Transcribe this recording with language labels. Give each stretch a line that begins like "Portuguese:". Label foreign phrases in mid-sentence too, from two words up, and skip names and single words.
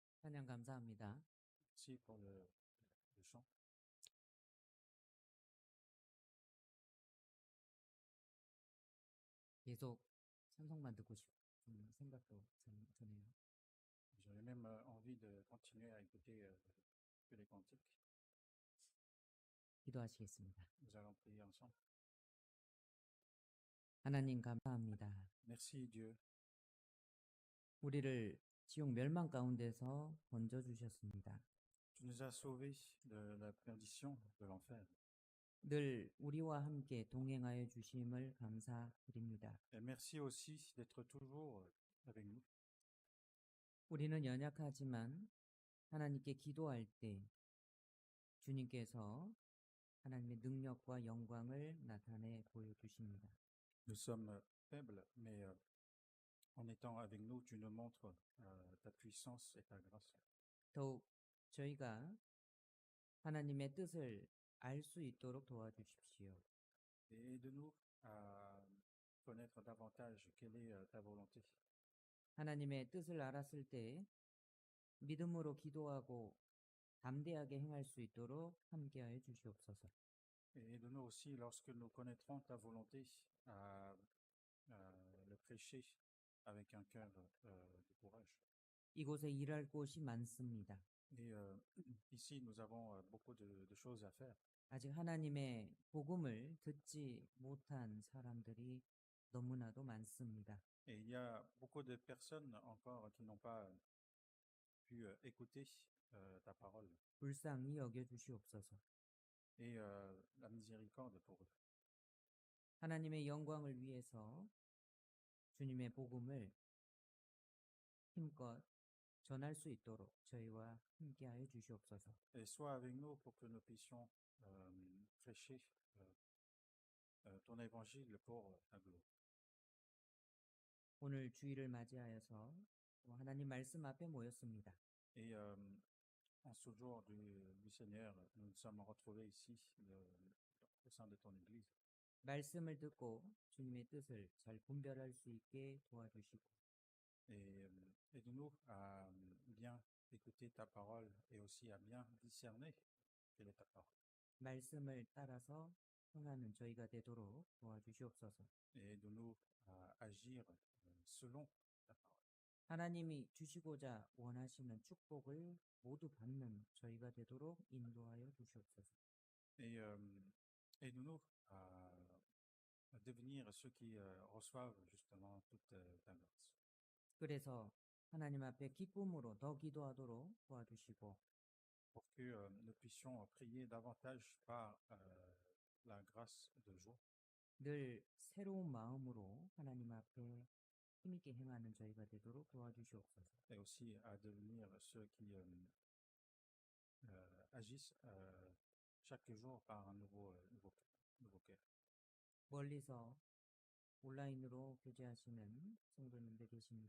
Korean: 찬양 감사합니다.
French: Merci pour le chant.
Korean: 계속 찬송만 듣고 싶은 생각도 드네요.
French: J'avais même envie de continuer à écouter que les cantiques.
Korean: 기도하시겠습니다.
French: Nous allons prier ensemble.
Korean: 하나님 감사합니다.
French: Merci Dieu.
Korean: 우리를 지옥 멸망 가운데서 건져주셨습니다.
French: Tu nous as sauvés de la perdition de l'enfer.
Korean: 늘 우리와 함께 동행하여 주심을 감사드립니다.
French: Et merci aussi d'être toujours avec nous.
Korean: 우리는 연약하지만 하나님께 기도할 때 주님께서 하나님의 능력과 영광을 나타내 보여주십니다.
French: Nous sommes faibles, mais en étant avec nous, tu nous montres ta puissance et ta grâce.
Korean: 더욱 저희가 하나님의 뜻을 알 수 있도록 도와주십시오.
French: Et aide-nous à connaître davantage quelle est ta volonté.
Korean: 하나님의 뜻을 알았을 때 믿음으로 기도하고 담대하게 행할 수 있도록 함께하여 주시옵소서.
French: Et aide-nous aussi, lorsque nous connaîtrons ta volonté, à le prêcher avec un cœur de courage.
Korean: 이곳에 일할 곳이 많습니다.
French: Et ici, nous avons beaucoup de choses à faire.
Korean: 아직 하나님의 복음을 듣지 못한 사람들이 너무나도 많습니다.
French: Et il y a beaucoup de personnes encore qui n'ont pas pu écouter ta parole.
Korean: 불쌍히 여겨 주시옵소서.
French: Et la miséricorde pour eux.
Korean: 하나님의 영광을 위해서 주님의 복음을 힘껏 전할 수 있도록 저희와 함께하여 주시옵소서.
French: Et sois avec nous pour que nous puissions prêcher ton évangile pour ta gloire.
Korean: 오늘 주일을 맞이하여서 하나님 말씀 앞에 모였습니다.
French: Et en ce jour du Seigneur, nous nous sommes retrouvés ici au sein de ton Église.
Korean: 말씀을 듣고 주님의 뜻을 잘 분별할 수 있게 도와주시고
French: Et aide-nous à bien écouter ta parole et aussi à bien discerner quelle est ta parole.
Korean: 말씀을 따라서 행하는 저희가 되도록 도와주시옵소서.
French: Et aide-nous à agir selon ta parole.
Korean: 하나님이 주시고자 원하시는 축복을 모두 받는 저희가 되도록 인도하여 주시옵소서.
French: Et aide-nous à devenir ceux qui reçoivent justement toute ta grâce.
Korean: 그래서 하나님 앞에 기쁨으로 더 기도하도록 도와주시고
French: Pour que nous puissions prier davantage par la grâce de joie.
Korean: 늘 새로운 마음으로 하나님 앞에 힘있게 행하는 저희가 되도록 도와주시옵소서.
French: Et aussi à devenir ceux qui agissent chaque jour par un nouveau cœur.
Korean: 멀리서 온라인으로 교제하시는 성도님들 계십니다.